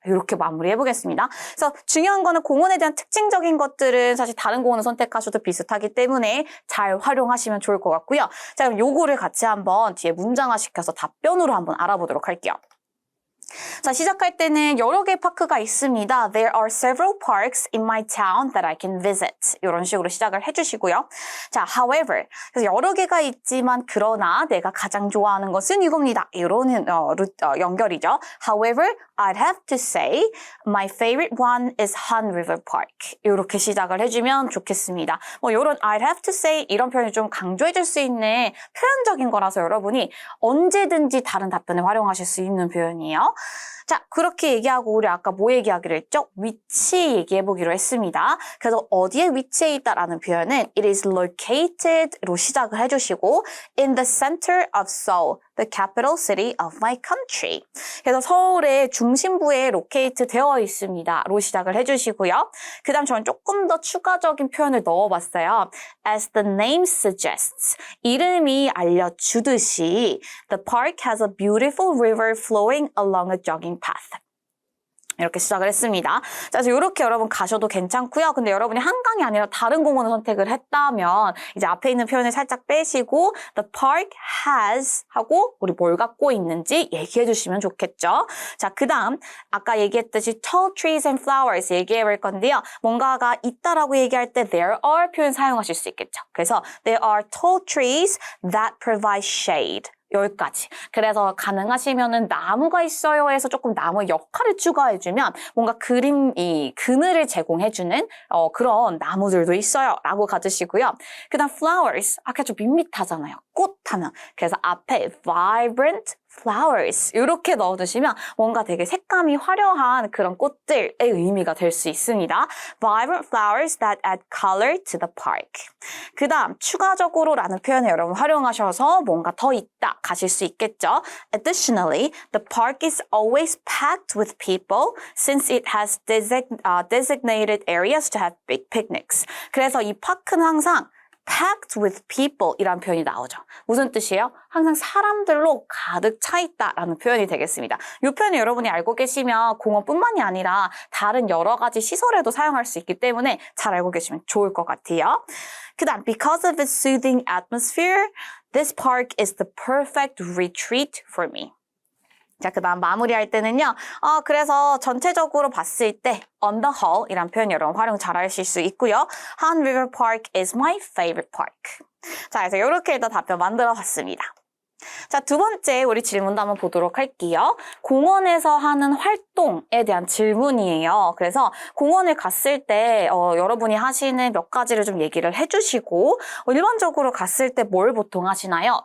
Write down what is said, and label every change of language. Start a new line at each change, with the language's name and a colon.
Korean: 이렇게 마무리해 보겠습니다. 그래서 중요한 거는 공원에 대한 특징적인 것들은 사실 다른 공원을 선택하셔도 비슷하기 때문에 잘 활용하시면 좋을 것 같고요. 자, 그럼 요거를 같이 한번 뒤에 문장화 시켜서 답변으로 한번 알아보도록 할게요. 자, 시작할 때는 여러 개의 파크가 있습니다.
English: There are several parks in my town that I can visit.
Korean: 이런 식으로 시작을 해주시고요. 자, however, 그래서 여러 개가 있지만 그러나 내가 가장 좋아하는 것은 이겁니다. 이런 연결이죠.
English: However, I'd have to say my favorite one is Han River Park.
Korean: 이렇게 시작을 해주면 좋겠습니다. 뭐 이런
English: I'd have to say
Korean: 이런 표현을 좀 강조해줄 수 있는 표현적인 거라서 여러분이 언제든지 다른 답변을 활용하실 수 있는 표현이에요. 자, 그렇게 얘기하고 우리 아까 뭐 얘기하기로 했죠? 위치 얘기해보기로 했습니다. 그래서 어디에 위치해 있다라는 표현은
English: it is located
Korean: 로 시작을 해주시고
English: in the center of Seoul, the capital city of my country.
Korean: 그래서 서울의 중심부에 locate 되어 있습니다. 로 시작을 해주시고요. 그 다음 저는 조금 더 추가적인 표현을 넣어봤어요.
English: As the name suggests,
Korean: 이름이 알려주듯이
English: the park has a beautiful river flowing along a jogging path.
Korean: 이렇게 시작을 했습니다. 자, 그래서 이렇게 여러분 가셔도 괜찮고요. 근데 여러분이 한강이 아니라 다른 공원을 선택을 했다면 이제 앞에 있는 표현을 살짝 빼시고
English: the park has
Korean: 하고 우리 뭘 갖고 있는지 얘기해 주시면 좋겠죠. 자, 그 다음 아까 얘기했듯이
English: tall trees and flowers
Korean: 얘기해 볼 건데요. 뭔가가 있다라고 얘기할 때
English: there are
Korean: 표현 사용하실 수 있겠죠.
English: 그래서 there are tall trees that provide shade.
Korean: 여기까지. 그래서 가능하시면은 나무가 있어요 해서 조금 나무의 역할을 추가해주면 뭔가 그늘을 제공해주는 그런 나무들도 있어요 라고 가주시고요. 그 다음 flowers, 아까 좀 밋밋하잖아요. 꽃 하면 그래서 앞에
English: vibrant flowers
Korean: 이렇게 넣어주시면 뭔가 되게 색감이 화려한 그런 꽃들의 의미가 될 수 있습니다.
English: Vibrant flowers that add color to the park.
Korean: 그 다음 추가적으로 라는 표현을 여러분 활용하셔서 뭔가 더 있다 가실 수 있겠죠.
English: Additionally, the park is always packed with people since it has designated areas to have big picnics.
Korean: 그래서 이 파크는 항상
English: packed with people
Korean: 이란 표현이 나오죠. 무슨 뜻이에요? 항상 사람들로 가득 차 있다라는 표현이 되겠습니다. 이 표현을 여러분이 알고 계시면 공원뿐만이 아니라 다른 여러 가지 시설에도 사용할 수 있기 때문에 잘 알고 계시면 좋을 것 같아요.
English: 그 다음, because of its soothing atmosphere, this park is the perfect retreat for me.
Korean: 자, 그 다음 마무리할 때는요. 그래서 전체적으로 봤을 때
English: on the whole
Korean: 이란 표현 여러분 활용 잘 하실 수 있고요.
English: Han River Park is my favorite park.
Korean: 자, 그래서 이렇게 일단 답변 만들어 봤습니다. 자, 두 번째 우리 질문도 한번 보도록 할게요. 공원에서 하는 활동에 대한 질문이에요. 그래서 공원을 갔을 때 여러분이 하시는 몇 가지를 좀 얘기를 해주시고 일반적으로 갔을 때 뭘 보통 하시나요?